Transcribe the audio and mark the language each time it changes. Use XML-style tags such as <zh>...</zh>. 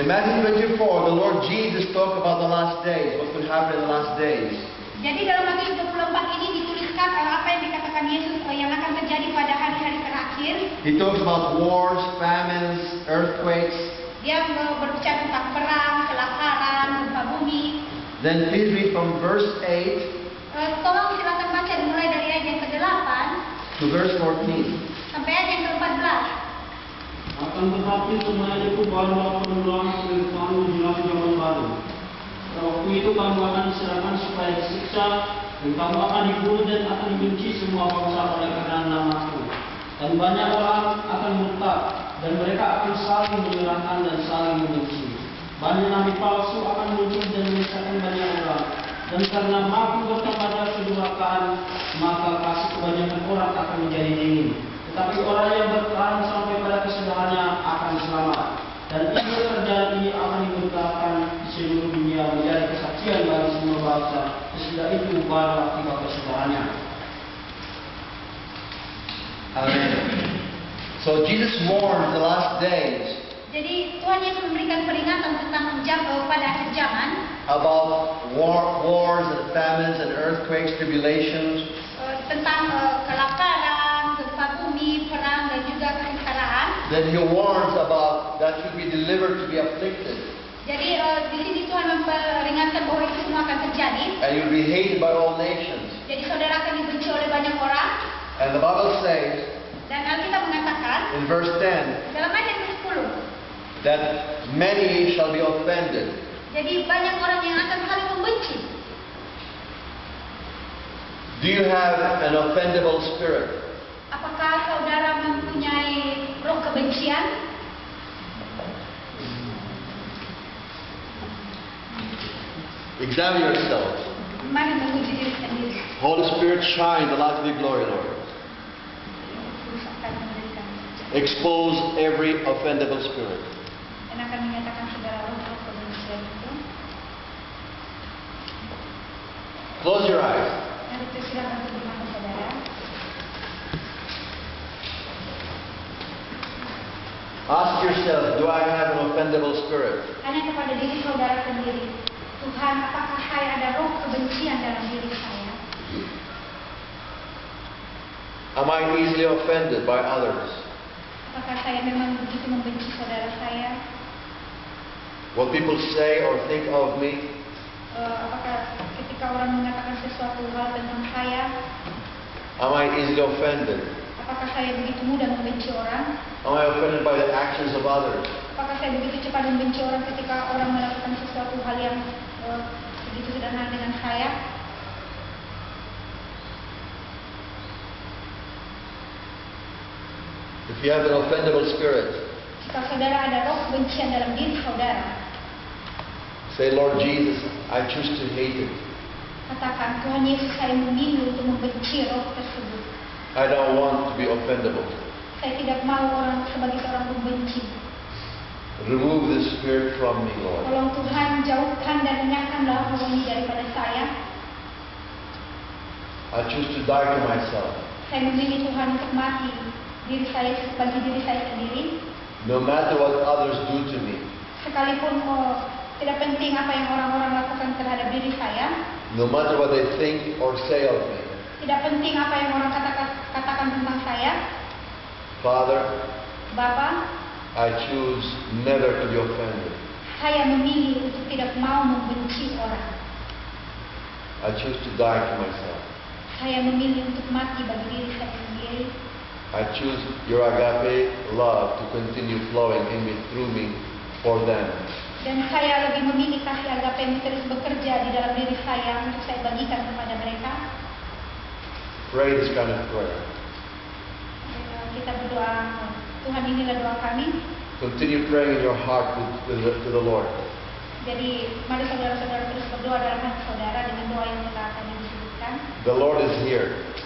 <en>In Matthew 24, the Lord Jesus talked about the last days, what would happen in the last days.</en> <id>Jadi dalam Matius 24 ini dituliskan apa yang dikatakan Yesus yang akan terjadi pada hari-hari terakhir.</id> <en>He talks about wars, famines, earthquakes.</en> <id>Dia berbicara tentang perang, kelaparan, gempa bumi.</id> <en>Then please read from verse 8</en> <id>Tolong silakan baca dimulai dari ayat yang ke-8</id> <en>to verse 14.</en> <id>sampai ayat yang ke-14. Akan tetapi semuanya itu baru akan mengulang sebagai kamu menjelang zaman baru. Pada waktu itu kamu akan diserahkan supaya disiksa, dan kamu akan dibunuh dan akan dibenci semua bangsa oleh karena namaku. Dan banyak orang akan murtad, dan mereka akan saling menyerahkan dan saling membenci. Banyak nabi palsu akan muncul dan menyesatkan banyak orang. Dan karena mampu bertambahnya kedurhakaan, maka kasih kebanyakan orang akan menjadi dingin. Tetapi orang yang bertahan sampai pada kesudahannya akan selamat. Dan ini terjadi akan diberitakan di seluruh dunia menjadi kesaksian bagi semua bangsa. Sesudah itu barulah tiba kesudahannya.</id> <en>Amen. So Jesus warned the last days</en> <id>Jadi Tuhan Yesus memberikan peringatan tentang pada akhir zaman</id> <en>about wars and famines and earthquakes, tribulations.</en> <id>tentang kelaparan, gempa bumi, perang dan juga kesengsaraan.</id> <en>Then he warns about that you'll be delivered to be afflicted.</en> <id>Jadi di sini Tuhan memperingatkan bahwa itu semua akan terjadi.</id> <en>And you'll be hated by all nations.</en> <id>Jadi saudara akan dibenci oleh banyak orang.</id> <en>And the Bible says</en> <id>Dan Alkitab mengatakan</id> <en>in verse 10</en> <id>dalam ayat yang ke-10,</id> <en>that many shall be offended.</en> <id>jadi banyak orang yang akan saling membenci.</id> <en>Do you have an offendable spirit?</en> <id>Apakah saudara mempunyai roh kebencian?</id> <en>Examine yourself.</en> <id>Mari menguji diri sendiri.</id> <en>Holy Spirit, shine the light of your glory, Lord.</en> <id>Yesus akan memberikan</id> <en>Expose every offendable spirit.</en> <id>dan akan menyatakan segala roh kebencian itu.</id> <en>Close your eyes.</en> <id>Mari kita silakan tutup mata saudara.</id> <en>Ask yourself, do I have an offendable spirit?</en> <id>Tanya kepada diri saudara sendiri. Tuhan, apakah saya ada roh kebencian dalam diri saya?</id> <en>Am I easily offended by others?</en> <id>Apakah saya memang begitu membenci saudara saya?</id> <en>What people say or think of me?</en> <id>Apakah ketika orang mengatakan sesuatu hal tentang saya,</id> <en>Am I easily offended?</en> <id>apakah saya begitu mudah membenci orang?</id> <en>Am I offended by the actions of others?</en> <id>Apakah saya begitu cepat membenci orang ketika orang melakukan sesuatu hal yang begitu sederhana dengan saya?</id> <en>If you have an offendable spirit,</en> <id>Jika saudara ada roh kebencian dalam diri saudara,</id> <en>say, Lord Jesus, I choose to hate it.</en> <id>katakan, Tuhan Yesus, saya memilih untuk membenci roh tersebut.</id> <en>I don't want to be offendable.</en> <id>Saya tidak mau orang sebagai orang membenci.</id> <en>Remove this spirit from me, Lord.</en> <id>Tolong Tuhan jauhkan dan enyahkanlah roh ini daripada saya.</id> <en>I choose to die to myself.</en> <id>Saya memilih Tuhan untuk mati diri saya bagi diri saya sendiri.</id> <en>No matter what others do to me.</en> <id>Sekalipun tidak penting apa yang orang-orang lakukan terhadap diri saya.</id> <en>No matter what they think or say of me.</en> <id>Tidak penting apa yang orang katakan tentang saya. saya,</id> <en>Father,</en> <id>Bapa,</id> <en>I choose never to be offended.</en> <id>saya memilih untuk tidak mau membenci orang.</id> <en>I choose to die to myself.</en> <id>Saya memilih untuk mati bagi diri saya sendiri.</id> <en>I choose your agape love to continue flowing in me, through me, for them.</en> <id>Dan saya lebih memilih kasih agape yang terus bekerja di dalam diri saya untuk saya bagikan kepada mereka.</id> <en>Pray this kind of prayer.</en> <id>Kita berdoa, Tuhan inilah doa kami.</id> <en>Continue praying in your heart to the Lord.</en> <id>Jadi mari saudara-saudara terus berdoa dalam hati saudara dengan doa yang telah tadi disebutkan.</id> <en>The Lord is here.</en>